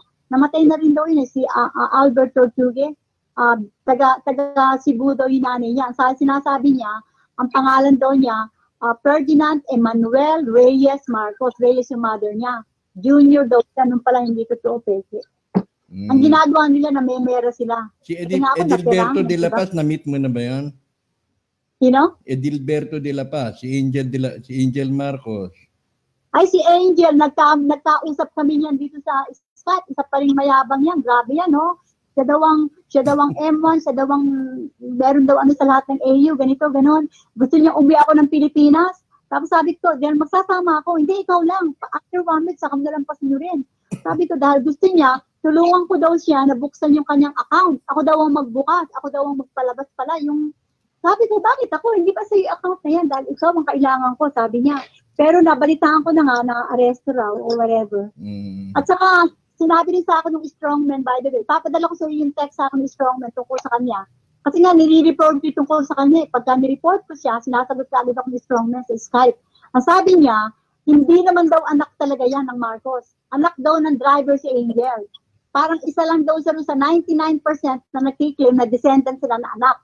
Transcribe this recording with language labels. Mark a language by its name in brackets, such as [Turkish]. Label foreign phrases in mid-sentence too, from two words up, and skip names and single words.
[Filipino] Namatay na rin daw yun si Albert Tortugue, taga Cebu daw yung nanay niya. Sinasabi niya, ang pangalan daw niya, Ferdinand Emmanuel Reyes Marcos, Reyes yung mother niya. Junior daw, ganun pala hindi totoo, peke. Ang ginagawa nila na memera sila. Si Edilberto de la Paz, na-meet mo na ba yan? Sino? Edilberto de la Paz, si Angel Marcos. Ay, si Angel, nagkausap kami niyan dito sa SCAT. Isa pa rin mayabang yan. Grabe yan, no? Siya daw ang M1, siya daw ang meron daw sa lahat ng AU, ganito, ganon. Gusto niya umuwi ako ng Pilipinas. Tapos sabi ko, dahil magsasama ako, hindi, ikaw lang. [English] After 1 week, [Filipino] saka nalampas niyo rin. Sabi ko, dahil gusto niya, tulungan ko daw siya na buksan yung kanyang account. Ako daw ang magbukas. Ako daw ang magpalabas pala. Sabi ko, bakit ako? Hindi ba sa account na yan? Dahil ikaw ang kailangan ko, sabi niya. Pero nabalitaan ko na nga na arresto raw [English] or whatever. [Filipino] At saka, sinabi rin sa akin ng strongman, [English] by the way. [Filipino] Papadala ko sa yung text sa akin ng strongman tungkol sa kanya. Kasi nga, nire-report ko tungkol sa kanya. Pagka nireport ko siya, sinasagot ka agad ako ng strongman sa Skype. Ang sabi niya, hindi naman daw anak talaga yan ng Marcos. Anak daw ng driver si Angel. Parang isa lang daw siya sa 99% na nakiklaim na descendant sila na anak.